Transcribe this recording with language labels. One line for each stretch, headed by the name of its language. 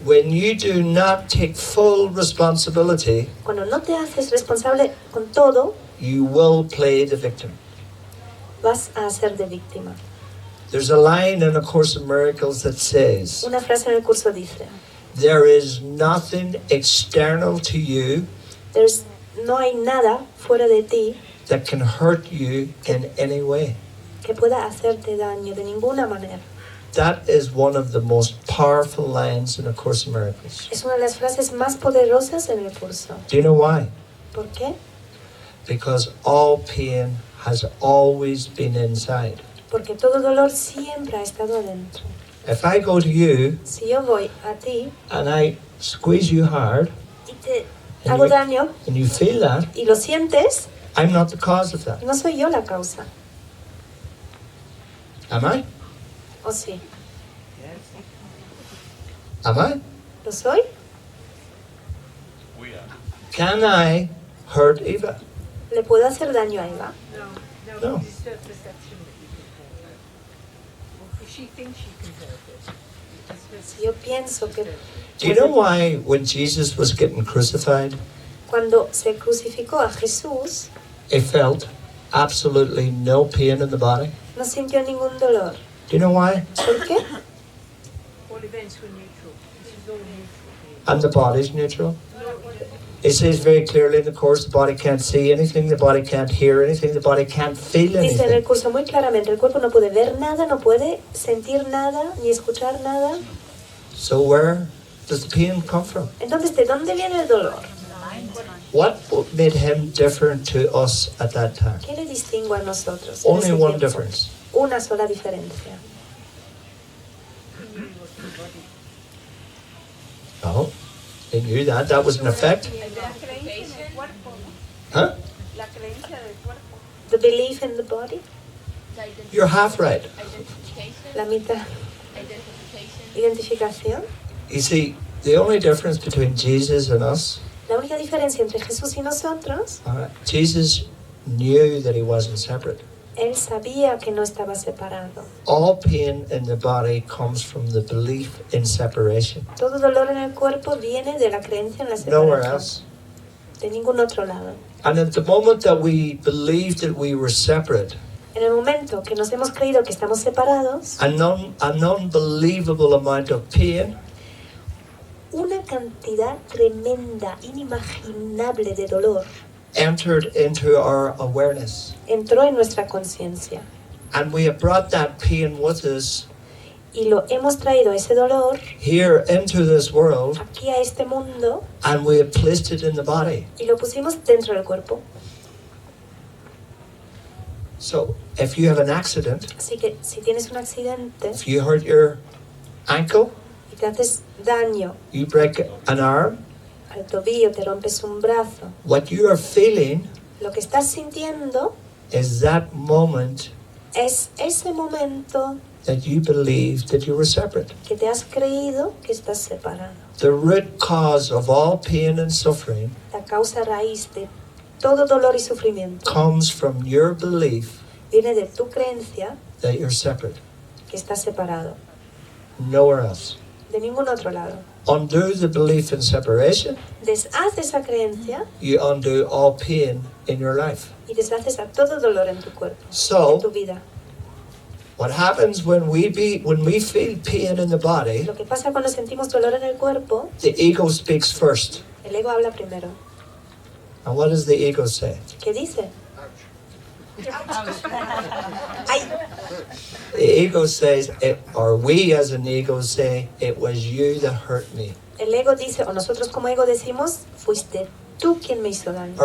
English: when you do not take full responsibility,
Spanish: cuando no te haces responsable con todo,
English: you will play the victim.
Spanish: vas a ser de víctima.
English: There's a line in A Course in Miracles that says,
Spanish: Una frase en el curso dice,
English: there is nothing external to you
Spanish: no hay nada fuera de ti
English: that can hurt you in any way.
Spanish: que pueda hacerte daño de ninguna manera.
English: That is one of the most powerful lines in A Course in Miracles.
Spanish: Es una de las frases más poderosas en el curso.
English: Do you know why?
Spanish: ¿Por qué?
English: Because all pain has always been inside.
Spanish: Porque todo dolor siempre ha estado adentro.
English: If I go to you
Spanish: Si yo voy a ti
English: and I squeeze you hard
Spanish: y te
English: and
Spanish: hago
English: you,
Spanish: daño
English: and you feel that,
Spanish: y lo sientes,
English: I'm not the cause of that.
Spanish: no soy yo la causa.
English: Am I?
Spanish: ¿O sí?
English: Am I?
Spanish: ¿Lo soy?
English: Can I hurt Eva?
Spanish: ¿Le puedo hacer daño a Eva?
English: No. It's the perception that you can hurt her. Well, she thinks she can hurt it. It's her
Spanish: Si yo pienso que
English: Do you know why when Jesus was getting crucified,
Spanish: cuando se crucificó a Jesús,
English: he felt absolutely no pain in the body?
Spanish: no sintió ningún dolor?
English: Do you know why?
Spanish: ¿Por qué?
English: all events were neutral. This is all neutral. And the body's neutral. It says very clearly in the Course, the body can't see anything, the body can't hear anything, the body can't feel
Spanish: Dice en el
English: anything.
Spanish: curso muy claramente, el cuerpo no puede ver nada, no puede sentir nada, ni escuchar nada.
English: So where does the pain come from?
Spanish: Entonces, ¿de dónde viene el dolor?
English: What made him different to us at that time?
Spanish: ¿Qué le distingue a nosotros? en
English: Only
Spanish: ese
English: one
Spanish: tiempo?
English: difference.
Spanish: Una sola diferencia.
English: No. They knew that. That was an effect.
Spanish: La creencia en el cuerpo, ¿no? Huh? La creencia del cuerpo.
English: The belief in the body. You're half right.
Spanish: La mitad. Identificación.
English: You see, the only difference between Jesus and us,
Spanish: La única diferencia entre Jesús y nosotros,
English: Jesus knew that he wasn't separate.
Spanish: él sabía que no estaba separado.
English: All pain in the body comes from the belief in separation.
Spanish: Todo dolor en el cuerpo viene de la creencia en la
English: Nowhere
Spanish: separación.
English: else.
Spanish: De ningún otro lado.
English: And at the moment that we believed that we were separate,
Spanish: En el momento que nos hemos creído que estamos separados,
English: an unbelievable amount of pain
Spanish: una cantidad tremenda, inimaginable de dolor
English: entered into our awareness.
Spanish: entró en nuestra conciencia.
English: And we have brought that pain with us
Spanish: Y lo hemos traído ese dolor
English: here into this world,
Spanish: aquí a este mundo
English: and we have placed it in the body.
Spanish: y lo pusimos dentro del cuerpo.
English: So if you have an accident,
Spanish: Así que si tienes un accidente
English: if you hurt your ankle,
Spanish: y te haces daño
English: you break an arm,
Spanish: al tobillo, te rompes un brazo,
English: what you are feeling
Spanish: lo que estás sintiendo
English: is that moment
Spanish: es ese momento
English: that you believed that you were separate.
Spanish: que te has creído que estás separado.
English: The root cause of all pain and suffering
Spanish: La causa raíz de todo dolor y sufrimiento
English: comes from your belief
Spanish: viene de tu creencia
English: that you're separate.
Spanish: que estás separado.
English: Nowhere else.
Spanish: De ningún otro lado.
English: Undo the belief in separation,
Spanish: Deshaces esa creencia
English: you undo all pain in your life.
Spanish: y deshaces a todo dolor en tu cuerpo, en tu
English: So,
Spanish: vida.
English: what happens when we feel pain in the body,
Spanish: Lo que pasa cuando sentimos dolor en el cuerpo,
English: the ego speaks first.
Spanish: el ego habla primero.
English: And what does the ego say?
Spanish: ¿Qué dice? ¡Ay!
English: The ego says, or we as an ego say, it was you that hurt me.
Spanish: El ego dice, o nosotros como ego decimos, fuiste tú quien me hizo daño.